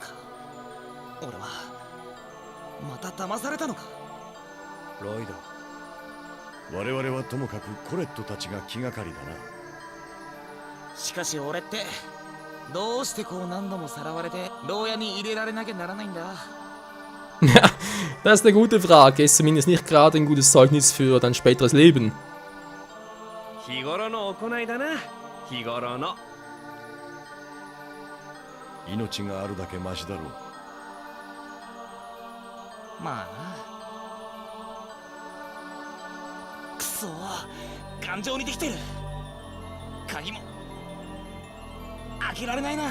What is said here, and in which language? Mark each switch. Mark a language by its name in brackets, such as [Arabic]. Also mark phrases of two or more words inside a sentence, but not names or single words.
[Japanese] 俺はまた騙されたのか。ライダー、我々はともかくコレットたちが気がかりだな。しかし俺ってどうしてこう何度もさらわれて牢屋に入れられなきゃならないんだ。 [German] Ja, das ist eine gute Frage. Ist zumindest nicht gerade ein gutes Zeugnis für dein späteres Leben. [Japanese] 日頃の行いだな。日頃の。命があるだけマシだろう。まあな。くそ、頑丈にできてる。鍵も開けられないな。